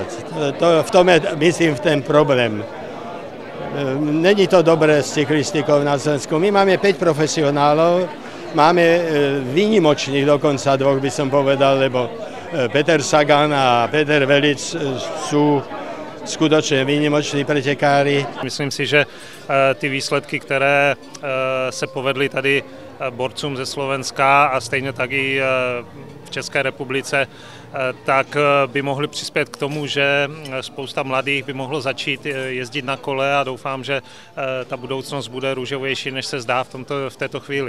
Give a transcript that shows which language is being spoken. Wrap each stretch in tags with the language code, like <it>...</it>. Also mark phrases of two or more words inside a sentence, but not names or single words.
<cs>V tom je, myslím, ten problém. Není to dobré s cyklistikou na Slovensku.</cs> <sk>My máme 5 profesionálov, máme výnimočných, dokonca dvoch by som povedal, lebo Peter Sagan a Peter Velic sú skutočne výnimoční pretekári.</sk> <cs>Myslím si, že ty výsledky, které se povedly tady borcům ze Slovenska a stejně tak i v České republice, tak by mohli přispět k tomu, že spousta mladých by mohlo začít jezdit na kole a doufám, že ta budoucnost bude růžovější, než se zdá v této chvíli.</cs>